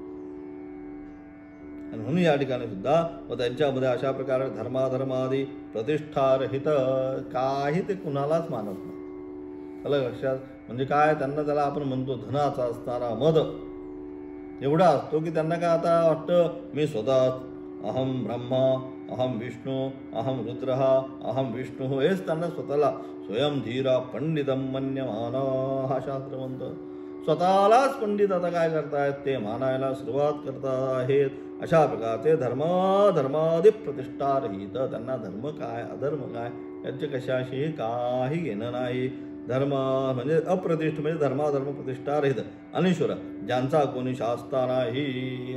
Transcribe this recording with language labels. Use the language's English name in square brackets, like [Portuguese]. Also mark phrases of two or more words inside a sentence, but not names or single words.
[Marathi] आणि म्हणून या ठिकाणी सुद्धा व त्यांच्यामध्ये अशा प्रकारे धर्माधर्मादी प्रतिष्ठारहित काही ते कुणालाच मानत नाही. त्याला लक्षात म्हणजे काय त्यांना त्याला आपण म्हणतो धनाचा असणारा मद एवढा असतो की त्यांना काय आता वाटतं मी स्वतः [Sanskrit] अहम ब्रह्मा, अहम विष्णू, अहम रुद्र, अहम विष्णू [Marathi] हेच त्यांना स्वतःला [Sanskrit] स्वयं धीरा पंडितम मन्यमान [Marathi] हा शास्त्र म्हणतं. स्वतःलाच पंडित आता काय करतायत ते मानायला सुरुवात करत आहेत. अशा प्रकारचे धर्मादी प्रतिष्ठा रहित. त्यांना धर्म काय अधर्म काय याचे कशाशी काही घेणं नाही. धर्म म्हणजे अप्रतिष्ठ म्हणजे धर्माधर्म प्रतिष्ठा रहित अनीश्वर ज्यांचा कोणी शास्ता नाही.